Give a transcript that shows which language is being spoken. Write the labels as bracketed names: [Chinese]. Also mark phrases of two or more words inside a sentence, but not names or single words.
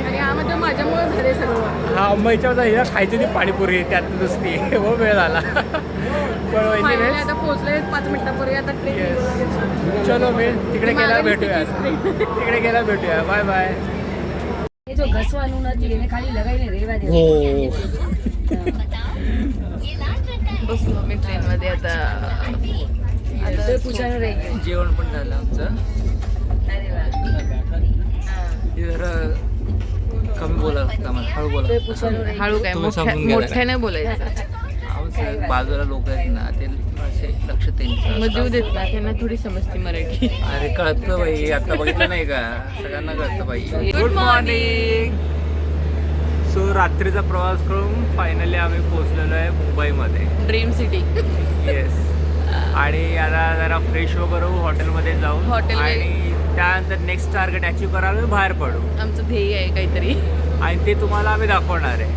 [Marathi] आणि यामध्ये माझ्यामुळे झाले सगळं. हा, मुंबईच्या हिला खायची होती पाणीपुरी, त्यात नुसती हो वेळ झाला. पण Finally आता पोहोचले 5 मिनिटापूर्वी. आता ट्रेन चलो मी तिकडे गेला भेटूया. तिकडे गेला भेटूया. बाय बाय. [Gujarati] જો ઘસવાનું નથી એને ખાલી લગાવીને રહેવા દે. [Marathi] हो. बसलो मी ट्रेन मध्ये आता. [Gujarati] તે પૂછવાનું રહી ગયું. [Marathi] जेवण पण झालं आमचं. अरे वा. हे जरा कमी बोला आम्हाला, हळू बोला. [Gujarati] ते પૂછવાનું રહી [Marathi] हळू काय तुम्ही समजून घ्या जरा. मोठ्याने बोलायचं. आमचं बाजूला लोक आहेत ना, ते असे लक्ष त्यांचं. मग देऊ देत का, त्यांना थोडी समजते मराठी. अरे कळतं बाई, आता बघितलं नाही का, सगळ्यांना कळतं बाई. [English] Good morning. [Marathi] सो रात्रीचा प्रवास करून फायनली आम्ही पोहोचलेलो आहे मुंबईमध्ये. [English] dream city. [Marathi] येस. आणि आता जरा फ्रेश वगैरे होऊ, हॉटेलमध्ये जाऊन हॉटेलमध्ये. आणि त्यानंतर [English] next target achieve [Marathi] करायला बाहेर पडू आमचं ध्येय आहे काहीतरी. आणि ते तुम्हाला आम्ही दाखवणार आहे.